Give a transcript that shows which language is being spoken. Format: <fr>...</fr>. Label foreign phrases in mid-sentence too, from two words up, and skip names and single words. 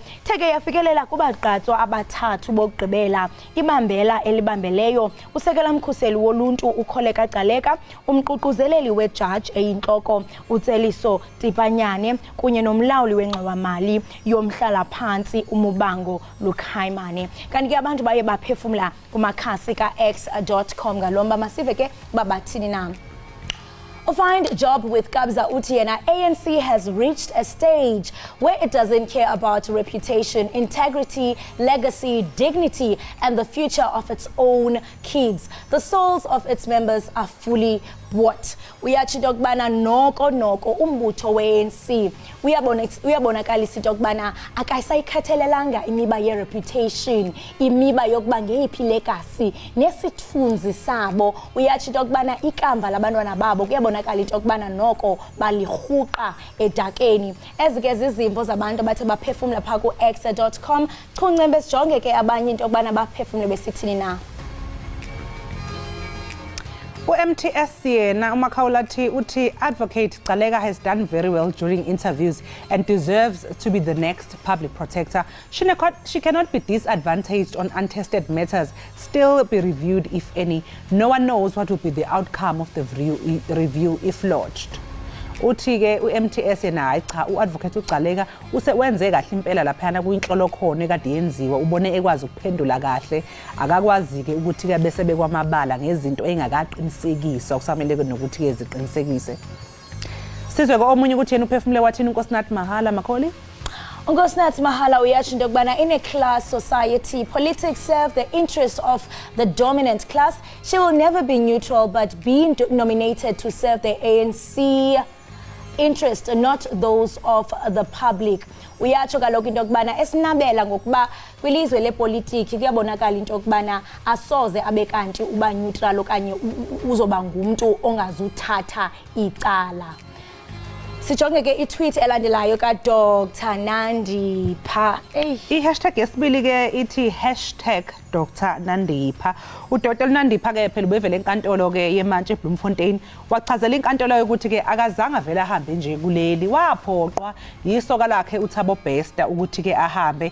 <xh>Theke yafikelela kubagqatswa abathathu bokugqibela ibambela elibambeleyo usekela mkhuseli woluntu uKholeka Gcaleka, umququzeleli wejaji eyinhloko uTseliso Tipanyane kunye nomlawuli wengxowa-mali yomhlala phansi uMubango Lukhaimane. Kanti ke abantu baye baphefumula kumakhasi ka x.com ngalomba masive ke babathini na.</xh> <en>Find job with Kabza Utiena. ANC has reached a stage where it doesn't care about reputation, integrity, legacy, dignity, and the future of its own kids. The souls of its members are fully bought.</en> <xh>Uyatsho ukubana noko umbutho we-ANC uyabonakalisa into yokubana akayisayikhathalelanga imiba ye-reputation, imiba yokuba ngeyiphi legacy nesithunzi sabo. Uyatsho into yokubana ikamva labantwana babo kuyabonakala into yokubana noko balirhuqa edakeni. Ezi ke zizimvo zabantu abathe baphefumla pha ku x.com. Chunce sijonge ke abanye into yokubana baphefumle besithini na. U-MTS yena uMakhawulathi uthi</xh> <en>Advocate Gcaleka has done very well during interviews and deserves to be the next public protector. She cannot be disadvantaged on untested matters, still be reviewed if any. No one knows what will be the outcome of the review if lodged.</en> <zu>Uthi ke u-MTS yena hayi cha u-Advocate uGcaleka wenze kahle impela laphana kuyinhlolo khona ekade yenziwa, ubone ekwazi ukuphendula kahle, akakwazi ke ukuthi ke bese bekwamabala ngezinto engakaqinisekiswa kusamele nokuthi ke ziqinisekise.</zu> <xh>Sizwe ke omunye ukuthi yena uphefumule wathini uNkosinathi Mahala Makholi.</xh> <en>Unkosinathi Mahala</en> <xh>uyatsho into yokubana</xh> <en>in a class society, politics serve the interest of the dominant class. She will never be neutral but be nominated to serve the ANC interest, not those of the public.</en> <xh>Uyatsho kaloku into yokubana esinabela ngokuba kwilizwe lepolitiki kuyabonakala into yokubana asoze abe kanti uba neutral okanye uzoba ngumuntu ongazuthatha icala. Sijonge ke i-tweet elandelayo ka-Dr. Nandipha. I-hashtag yesibili ke ithi #Dr. Nandipha. UDr.</xh> <zu>Nandipha ke phela ubevele enkantolo ke yeMantshi eBloemfontein wachazela inkantolo ukuthi ke akazange vele ahambe nje kuleli, waphoqwa yisoka lakhe uThabo Bester ukuthi ke ahambe.</zu>